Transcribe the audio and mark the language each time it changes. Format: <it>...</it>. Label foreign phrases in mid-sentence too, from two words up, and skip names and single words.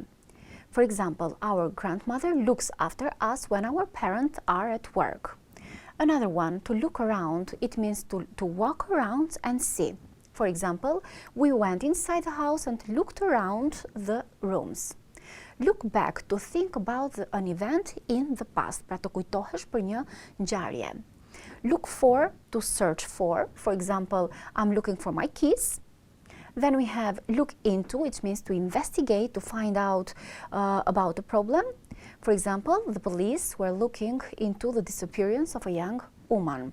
<en>For example, our grandmother looks after us when our parents are at work. Another one, to look around, it means to walk around and see. For example, we went inside the house and looked around the rooms. Look back, to think about an event in the past,</en> <sq>pra të kujtohesh për një ngjarje. Look for, to search for example, I'm looking for my keys. Then we have look into, which means to investigate, to find out about a problem. For example, the police were looking into the disappearance of a young woman.</sq>